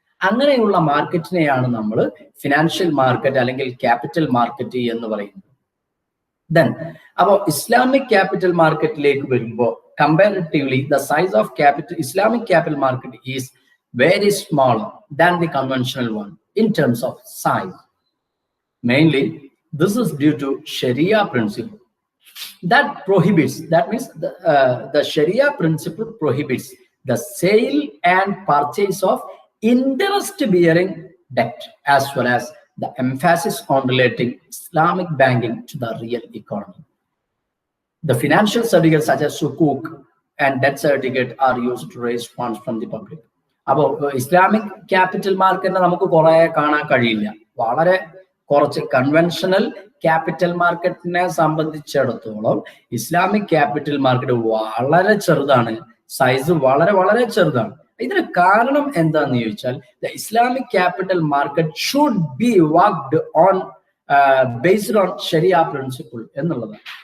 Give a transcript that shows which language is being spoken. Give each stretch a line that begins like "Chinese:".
Malayalam: അങ്ങനെയുള്ള മാർക്കറ്റിനെയാണ് നമ്മൾ financial market അല്ലെങ്കിൽ ക്യാപിറ്റൽ മാർക്കറ്റ് എന്ന് പറയുന്നത്. ദെൻ അപ്പോൾ ഇസ്ലാമിക് ക്യാപിറ്റൽ മാർക്കറ്റിലേക്ക് വരുമ്പോൾ
English: Comparatively the size of capital Islamic capital market is very small than the conventional one in terms of size. Mainly this is due to Sharia principle that prohibits, that means the Sharia principle prohibits the sale and purchase of interest bearing debt, as well as the emphasis on relating Islamic banking to the real economy. The financial certificates such as sukuk and debt certificate are used to raise funds from the public.
Malayalam: അപ്പോൾ Islamic capital മാർക്കറ്റിനെ നമുക്ക് കുറെ കാണാൻ കഴിയില്ല. വളരെ കുറച്ച് conventional capital മാർക്കറ്റിനെ സംബന്ധിച്ചിടത്തോളം ഇസ്ലാമിക് ക്യാപിറ്റൽ മാർക്കറ്റ് വളരെ ചെറുതാണ്, സൈസ് വളരെ വളരെ ചെറുതാണ്. ഇതിന് കാരണം എന്താന്ന് ചോദിച്ചാൽ
English: The Islamic capital market should be worked on based on Sharia principle എന്നുള്ളതാണ്.